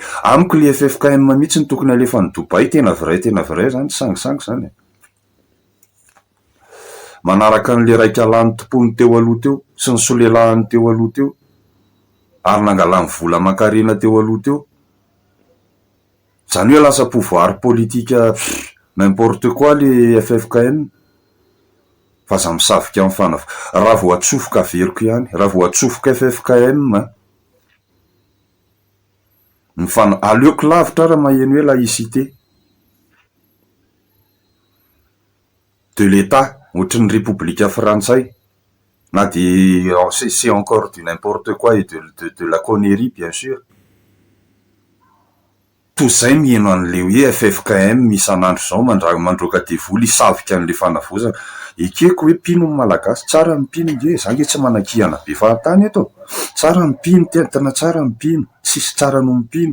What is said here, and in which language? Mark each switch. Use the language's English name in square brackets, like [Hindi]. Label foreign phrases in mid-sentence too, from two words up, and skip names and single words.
[Malagasy] Amiko le FFKM mihitsy ny tokony alefan'ny Dobay. Tena vrai zany, sangisangy zany. Manaraka an'le raika alany tompony teo aloha teo sy ny solelahany teo aloha teo ary nangalany vola aman-karena teo aloha teo. Zany hoe lasa pouvoir politika [French] n'importe quoi [Malagasy] le FFKM. Fa za misavika amin'ny fanava. Raha vao atsofoka averiko ihany, raha vao atsofoka FFKM, aleoko lavitra raha maheno hoe [French] laïcité de l'État, [Malagasy] ohatry ny République frantsay, na [French] de c'est encore du n'importe quoi et de la connerie bien sûr. [Malagasy] Tozay mieno an'le hoe FFKM isan'andro zao mandroaka devoly hisavika an'le fanavozana. Ekeko hoe mpino ny malagasy, tsara ny mpino nge, za nge tsy manakihana be fahatany eto. Tsara ny mpino, tena tsara ny mpino, sisy tsara no mpino.